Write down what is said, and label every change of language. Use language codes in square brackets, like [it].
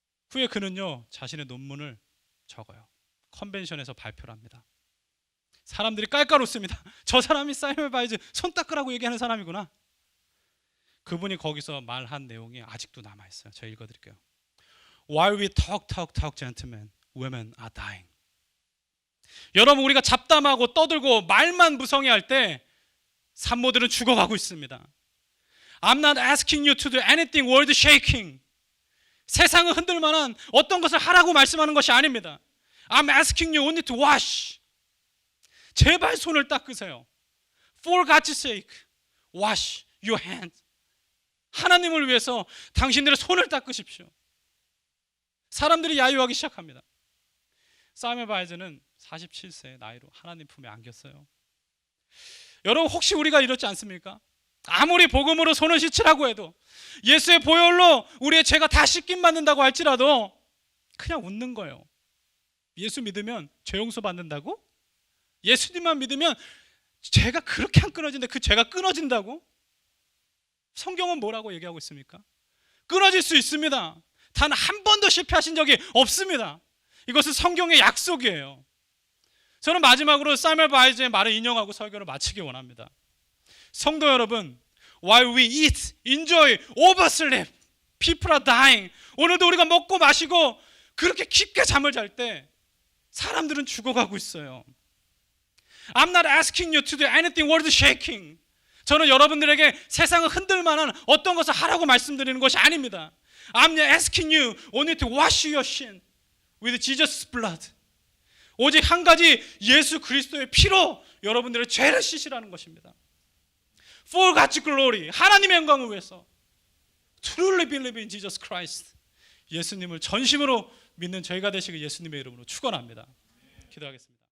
[ko] 후에 그는요 자신의 논문을 적어요. 컨벤션에서 발표를 합니다. 사람들이 깔깔 웃습니다. 저 사람이 사이멜바이즈 손 닦으라고 얘기하는 사람이구나. 그분이 거기서 말한 내용이 아직도 남아있어요. 제가 읽어드릴게요. [en] While we talk, gentlemen, women are dying. [ko] 여러분 우리가 잡담하고 떠들고 말만 무성의할 때 산모들은 죽어가고 있습니다. [en] I'm not asking you to do anything worth shaking. [ko] 세상을 흔들 만한 어떤 것을 하라고 말씀하는 것이 아닙니다. [en] I'm asking you only to wash. [ko] 제발 손을 닦으세요. [en] For God's sake, wash your hands. [ko] 하나님을 위해서 당신들의 손을 닦으십시오. 사람들이 야유하기 시작합니다. 사무엘 바이즈는 47세 나이로 하나님 품에 안겼어요. 여러분, 혹시 우리가 이렇지 않습니까? 아무리 복음으로 손을 씻으라고 해도, 예수의 보혈로 우리의 죄가 다 씻김 받는다고 할지라도 그냥 웃는 거예요. 예수 믿으면 죄 용서 받는다고? 예수님만 믿으면 죄가 그렇게 안 끊어지는데 그 죄가 끊어진다고? 성경은 뭐라고 얘기하고 있습니까? 끊어질 수 있습니다. 단 한 번도 실패하신 적이 없습니다. 이것은 성경의 약속이에요. 저는 마지막으로 사무엘 바이즈의 말을 인용하고 설교를 마치기 원합니다. 성도 여러분, [en] while we eat, enjoy, oversleep, people are dying. [ko] 오늘도 우리가 먹고 마시고 그렇게 깊게 잠을 잘 때 사람들은 죽어가고 있어요. [en] I'm not asking you to do anything worth shaking. [ko] 저는 여러분들에게 세상을 흔들 만한 어떤 것을 하라고 말씀드리는 것이 아닙니다. [en] I'm asking you only to wash your sin with Jesus' blood. [ko] 오직 한 가지, 예수 그리스도의 피로 여러분들의 죄를 씻으라는 것입니다. [en] For God's glory, [ko] 하나님의 영광을 위해서 [en] truly believe in Jesus Christ. [ko] 예수님을 전심으로 믿는 저희가 되시길 예수님의 이름으로 축원합니다. 기도하겠습니다.